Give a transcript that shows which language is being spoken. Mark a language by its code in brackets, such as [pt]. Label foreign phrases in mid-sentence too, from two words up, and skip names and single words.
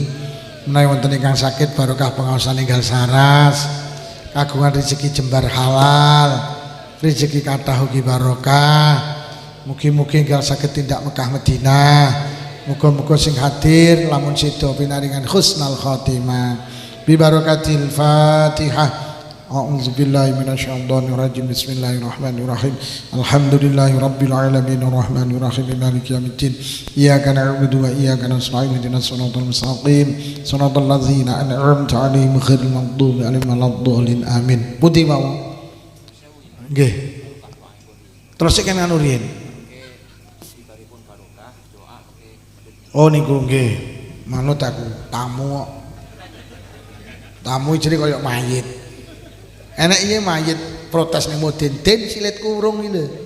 [jv] Menawi wonten ingkang sakit barokah pengaosan enggal saras, kagungan rezeki jembar halal, rezeki kathah ugi barokah. Mugi-mugi enggal saged tindak Mekah Madinah. Muga-muga sing hadir lamun sida pinaringan [ar] حسن الخاتمة. ببركة الفاتحة. أعوذ بالله من الشيطان الرجيم. بسم الله الرحمن الرحيم. الحمد لله رب العالمين الرحمن الرحيم مالك يوم الدين. إياك نعبد وإياك نستعين اهدنا الصراط المستقيم صراط الذين أنعمت عليهم غير المغضوب عليهم ولا الضالين. [jv] Amin. Pundi mawon? Nggih. Terus iki anu riyen. Oh niku nggih. Manut aku tamu. Tamu jadi kaya mayit. Enak iya mayit protes ning Mudin, den silit kurung iki lho.